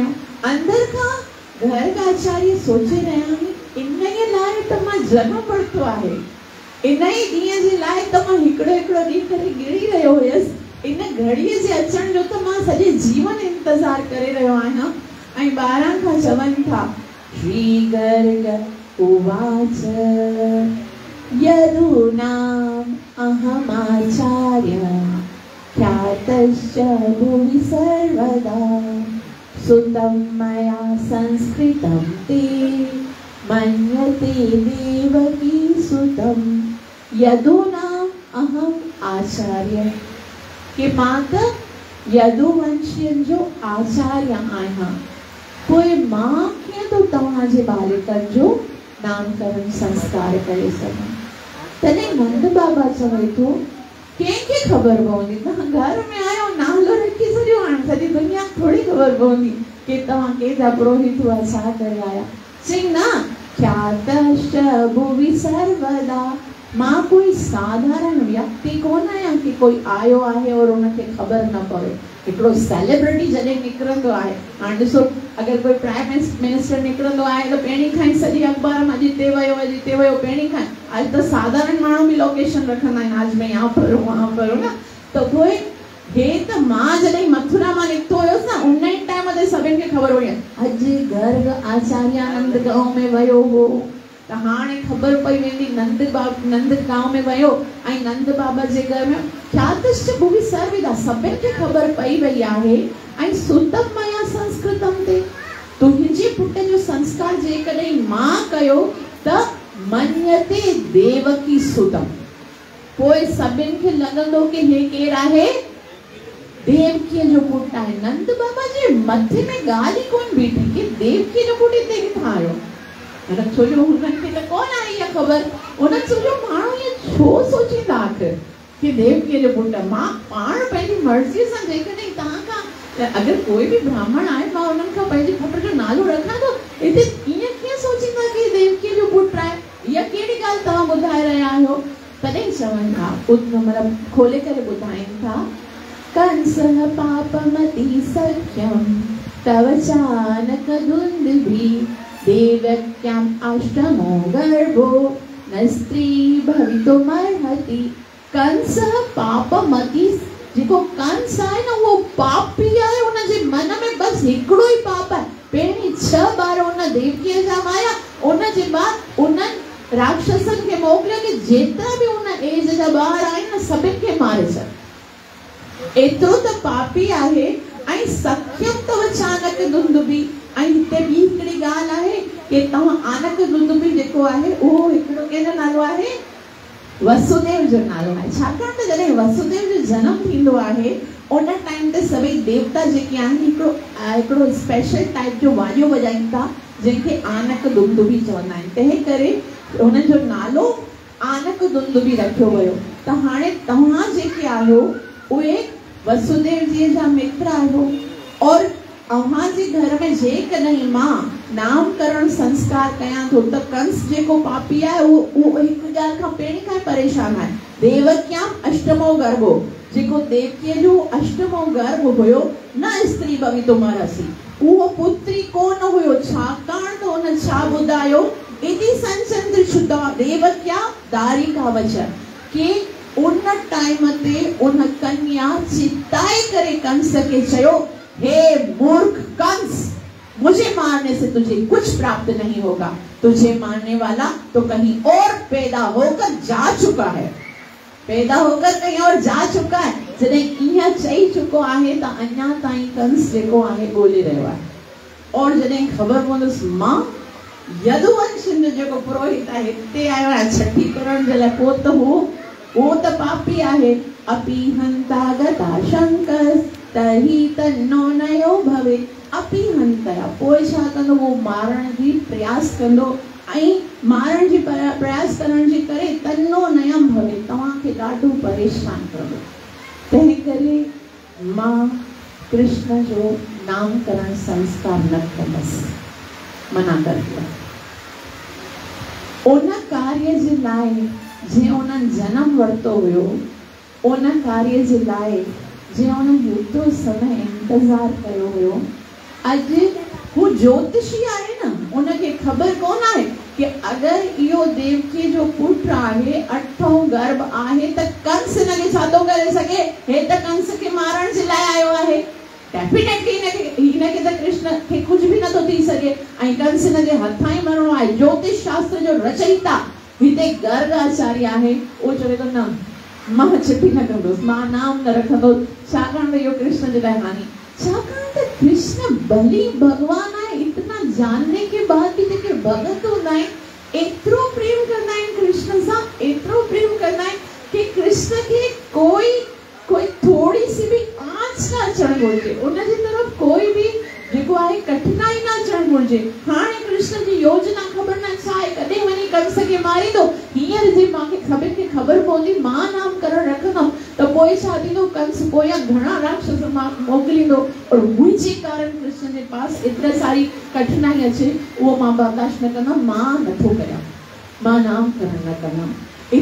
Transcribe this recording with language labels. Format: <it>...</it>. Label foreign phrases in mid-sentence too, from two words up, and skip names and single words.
<sd>अंदर खां घर आचार्य सोचे रहिया आहिनि इन ई लाइ त मां जनम वरितो आहे। इन ई ॾींहं जे लाइ त मां हिकिड़ो ॾींहुं करे गिड़ी रहियो हुयसि। इन घड़ीअ जे अचण जो त मां सॼे जीवन इंतज़ार करे रहियो आहियां। ऐं ॿारनि खां चवनि था</sd> <sa>श्री गर्ग उवाच यदूनाम अहमाचार्य ख्यातश्च भुवि सर्वदा सुतं मया संस्कृतं ते मन्यते देवकी सुतं। यदूनाम अहम आचार्य</sa> <sd>कि मां त यदुवंशियुनि जो आचार्य आहियां। पोइ मां कीअं थो तव्हांजे बालकनि जो नामकरण संस्कार करे सघां। तॾहिं नंद बाबा चवे थो कंहिंखे ख़बर पवंदी तव्हां घर में आयो नालो रखी छॾियो हाणे सॼी दुनिया थोड़ी ख़बर पवंदी कि तव्हां कंहिंजा पुरोहित हुआ छा करे आया। चई न</sd> <sa>ख्यातश्च भुवि सर्वदा</sa> <sd>मां कोई साधारण व्यक्ति कोन आहियां कि कोई आयो आहे और उनखे ख़बर न पवे। हिकिड़ो सेलिब्रिटी जॾहिं निकिरंदो आहे हाणे ॾिसो अगरि कोई</sd> <en>prime minister</en> <sd>निकिरंदो आहे त पहिरीं खां ई सॼी अख़बार में अॼु हिते वियो पहिरीं खां। अॼु त साधारण माण्हू बि लोकेशन रखंदा आहिनि</sd> <hi>आज मैं यहाँ पर वहाँ पर</hi> <sd>न। त पोइ हे त मां जॾहिं मथुरा मां निकितो हुयसि न उन ई टाइम ते सभिनि खे ख़बर हुई अॼु गर्ग आचार्यानंद गांव में वियो हो। त हाणे ख़बर पई वेंदी नंद गांव में वियो ऐं नंद बाबा जे घर में</sd> <sa>ख्यातश्च भुवि सर्वदा</sa> <sd>सभिनि खे ख़बर पई वई आहे। ऐं</sd> <sa>सुतम मया संस्कृतम ते</sa> <sd>तुंहिंजे पुट जो संस्कार जेकॾहिं मां कयो त</sd> <sa>मन्यते देवकी सुतम।</sa> <sd>पोइ सभिनि खे लॻंदो कि हे केरु आहे देवकीअ जो पुटु आहे। नंद बाबा जे मथे में ॻाल्हि ई कोन बीठी कि देवकीअ जो पुटु हिते किथां आयो। छो जो हुननि खे त कोन आहे इहा ख़बर। उन्हनि सोचियो माण्हू इएं छो सोचींदा आख़िर कि देवकीअ जो पुटु। मां पाण पंहिंजी मर्ज़ीअ सां जेकॾहिं तव्हां खां अगरि कोई बि ब्राह्मण आहे मां उन्हनि खां पंहिंजे पुट जो नालो रखां थो हिते ईअं कीअं सोचींदा कि देवकीअ जो पुटु आहे। इहा कहिड़ी ॻाल्हि तव्हां ॿुधाए रहिया आहियो। तॾहिं चवनि था मतिलबु खोले करे ॿुधाइनि था</sd> <sa>कंसः पापमति सख्यं तव चानक दुन्दुभि देवक्याम् अष्टमो गर्भो न स्त्री भवितुमर्हति। कंसः पापमति</sa> <sd>जेको कंस आहे न उहो पापी आहे। उनजे मन में बस हिकिड़ो ई पाप आहे। पहिरीं 6 ॿार उन देवकीअ जा माया उनजे बाद उन्हनि राक्षसनि खे मोकिलियो कि जेतिरा बि उन एज जा ॿार आहिनि न सभिनि खे मारे छॾ। एतिरो त पापी आहे ऐं</sd> <sa>सख्यम तव चानक दुंदुबी।</sa> <sd>ऐं हिते ॿी हिकिड़ी ॻाल्हि आहे कि तव्हां आनक दुंदुबी जेको आहे उहो हिकिड़ो कंहिंजो नालो आहे, वसुदेव जो नालो आहे। छाकाणि त जॾहिं वसुदेव जो जनम थींदो आहे उन टाइम ते सभई देवता जेके आहिनि हिकिड़ो</sd> <en>special type</en> <sd>जो वाॼो वॼाइनि था जंहिंखे आनक दुंदुबी चवंदा आहिनि। तंहिं करे हुन जो नालो आनक दुंदुबी रखियो वियो। त हाणे तव्हां जेके आहियो उहे वसुदेव जी जा मित्र आहियो और अव्हां जे घर में जेकॾहिं मां नामकरण संस्कार कयां थो त कंस जेको पापी आहे उहो हिकु ॻाल्हि खां पहिरीं खां परेशान आहे।</sd> <sa>देवक्याम अष्टमो गर्भो,</sa> <sd>जेको देवकीअ जो अष्टमो गर्भ हुयो</sd> <sa>न स्त्री भवितुमर्हसि,</sa> <sd>उहो पुत्री कोन हुयो। छाकाणि त हुन छा ॿुधायो,</sd> <sa>इति संचंद्र शुद्धा देवक्या दारिका वच,</sa> <sd>कि उन टाइम ते उन कन्या चिताए करे कंस के चयो,</sd> <hi>हे मूर्ख कंस, मुझे मारने से तुझे कुछ प्राप्त नहीं होगा, तुझे मारने वाला तो कहीं और पैदा होकर जा चुका है, पैदा होकर कहीं और जा चुका है।</hi> <sd>जॾहिं इहा चई चुको आहे त अञा ताईं कंस जेको आहे ॻोल्हे रहियो आहे। और जॾहिं ख़बर पवंदुसि मां यदुवंश जेको पुरोहित आहे हिते आयो आहे छठी करण जे लाइ, पोइ त उहो त पापी आहे।</sd> <sa>अपि हंता गता शंकस तही तन्नो नयो भवे, अपि हंतया,</sa> <sd>पोइ छा कंदो, वो मारण जी प्रयास कंदो ऐं मारण जी प्रयास करण जे करे</sd> <sa>तन्नो नयम भवे,</sa> <sd>तव्हांखे ॾाढो परेशान कंदो। तंहिं करे मां कृष्ण जो नामकरण संस्कार न कंदसि,</sd> <hi>मना कर दिया।</hi> <sd>उन कार्य जे लाइ जंहिं उन्हनि जनम वरितो हुयो, उन कार्य जे लाइ जंहिं उन्हनि हेतिरो समय इंतज़ार कयो हुयो, अॼु हू ज्योतिषी आहे न, उनखे ख़बर कोन आहे कि अगरि इहो देवकी जो पुत्र आहे, अठों गर्भ आहे, त कंस हिनखे छा थो करे सघे, हे त कंस खे मारण जे लाइ आयो आहे। डेफिनेटली हिनखे त कृष्ण खे</sd> <hi>कुछ भी</hi> <sd>नथो थी सघे ऐं कंस हिनजे हथां ई मरणो आहे। ज्योतिष शास्त्र जो रचयिता हिते गर्ग आचार्य आहे, उहो चवे थो न, मां चिठी न कंदुसि, मां नाम न रखंदुसि, छाकाणि त इहो कृष्ण जे लाइ हानि। छाकाणि त कृष्ण भली भगवान आहे,</sd> <hi>इतना जानने के बाद भी</hi> <sd>जेके भगत हूंदा आहिनि एतिरो प्रेम कंदा आहिनि कृष्ण सां, एतिरो प्रेम कंदा आहिनि कि कृष्ण खे कोई</sd> <hi>थोड़ी सी भी</hi> <sd>आंच न अचणु घुरिजे, उनजी तरफ़ कोई भी जेको आहे कठिनाई न अचणु घुरिजे। हाणे कृष्ण जी योजना ख़बर न छा आहे, कॾहिं वञी कंस खे मारींदो, हींअर जे मूंखे ख़बर पवंदी मां नामकरण रखंदमि त पोइ छा थींदो, कंस पोयां घणा राक्षस मोकिलींदो और मुंहिंजे कारण कृष्ण जे पास एतिरा सारी कठिनाई अचे, उहो मां बर्दाश्त न कंदमि, मां नथो कयां, मां नामकरण न कंदमि।</sd>